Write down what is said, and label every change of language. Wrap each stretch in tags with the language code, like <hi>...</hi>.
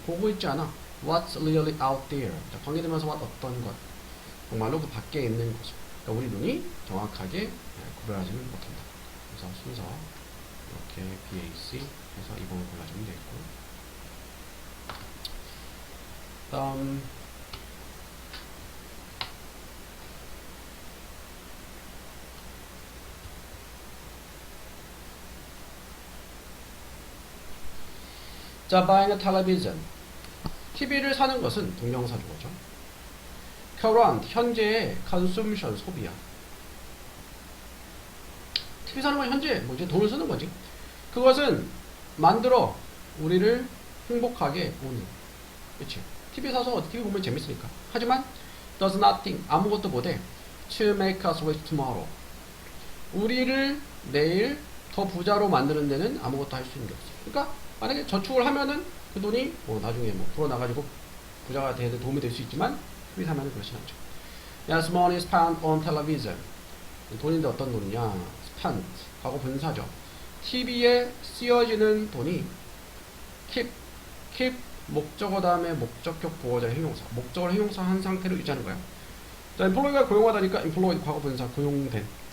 <ko>보고 있지 않아.</ko> <en>What's really out there.</en> <ko>자, 관계되면서 어떤 것. 정말로 그 밖에 있는 거죠. 그러니까 우리 눈이 정확하게 구별하지는 못한다. 그래서 순서, 이렇게 BAC 해서 2번을 골라주면 되겠고.</ko> <en>다음 자, buying a television.</en> <ko>TV를 사는 것은 동명사 주어죠. current, 현재의 consumption, 소비야. TV 사는 건 현재, 뭐 이제 돈을 쓰는 거지. 그것은 만들어 우리를 행복하게 오는. 그치? TV 사서 TV 보면 재밌으니까. 하지만</ko> <en>does nothing,</en> <ko>아무것도 못해.</ko> <en>to make us rich tomorrow.</en> <ko>우리를 내일 더 부자로 만드는 데는 아무것도 할 수 있는 게 없어. 그러니까 만약에 저축을 하면은 그 돈이 뭐 나중에 뭐 불어나가지고 부자가 되는 데 도움이 될 수 있지만 TV 사면은 그렇진 않죠.</ko> <en>Yes, money is spent on television.</en> <ko>돈인데 어떤 돈이냐? spent, 과거 분사죠. TV에 쓰여지는 돈이 keep 목적어 다음에 목적격 보어자의 형용사, 목적어를 형용사 한 상태로 유지하는 거야. 자, employee가 고용하다니까 employed 과거 분사, 고용된.</ko>